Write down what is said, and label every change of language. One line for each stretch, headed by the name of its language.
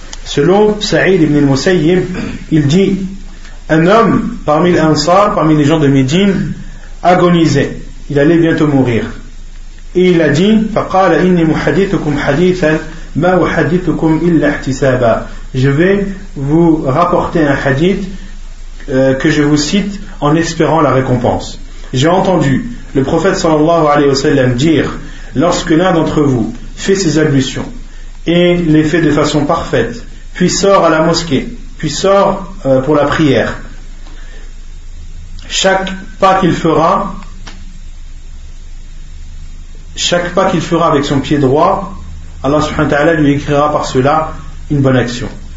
French: Selon Saïd ibn al-Musayyib, il dit: un homme parmi les Ansar, parmi les gens de Médine, agonisait. Il allait bientôt mourir. Et il a dit,
Arabic: فَقَالَ إِنِّي مُحَدِّثُكُمْ حَدِيثًا مَا أُحَدِّثُكُمْ إِلَّا احْتِسَابًا.
French: Je vais vous rapporter un hadith que je vous cite en espérant la récompense. J'ai entendu le prophète sallallahu alayhi wa sallam dire, lorsque l'un d'entre vous fait ses ablutions et les fait de façon parfaite, puis sort à la mosquée, puis sort pour la prière, chaque pas qu'il fera avec son pied droit, Allah subhanahu wa ta'ala lui écrira par cela une bonne action.